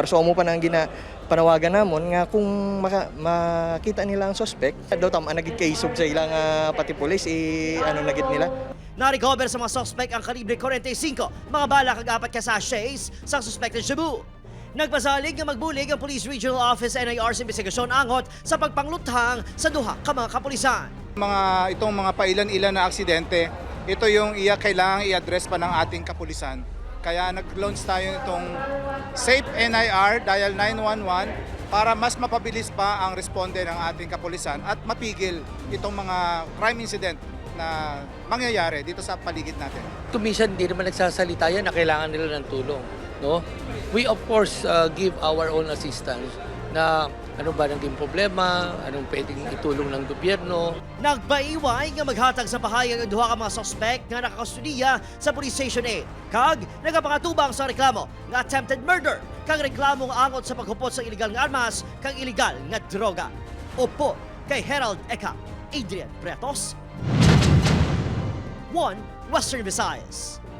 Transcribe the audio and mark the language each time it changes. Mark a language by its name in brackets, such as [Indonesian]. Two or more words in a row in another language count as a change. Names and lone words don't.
[Hiligaynon] So amo pa nang panawagan namon nga kung makita nila ang suspect, daw tama nagid kaisog sa ilang pati pulis nagid nila. Na-recover sa mga suspect ang kalibre 45, mga bala kag 4 ka sachets sa suspected shabu. Nagpasalig nga magbulig ang Police Regional Office NIR sa investigasyon angot sa pagpangluthang sa duha ka mga kapulisan. [Filipino] Itong mga pailan-ilan na aksidente, ito yung kailangang i-address pa ng ating kapulisan. Kaya nag-launch tayo itong Safe NIR, dial 911, para mas mapabilis pa ang responde ng ating kapulisan at mapigil itong mga [English] crime incident [Filipino] na mangyayari dito sa paligid natin. Kumisan hindi naman nagsasalita yan na kailangan nila ng tulong. No? [English] We of course give our own assistance [Filipino] na ano ba naging problema, anong pwedeng itulong ng gobyerno. [Hiligaynon] Nagbaiway nga maghatag sa pahayag ang duha ka mga suspect nga nakakastudiya sa Police Station 8. Kag nagapangatubang sa reklamo nga [English] attempted murder [Hiligaynon] kag reklamong angot sa paghupot sa illegal nga armas kag illegal nga droga. Upo kay Herald Eka, Adrian Pretos, One Western Visayas.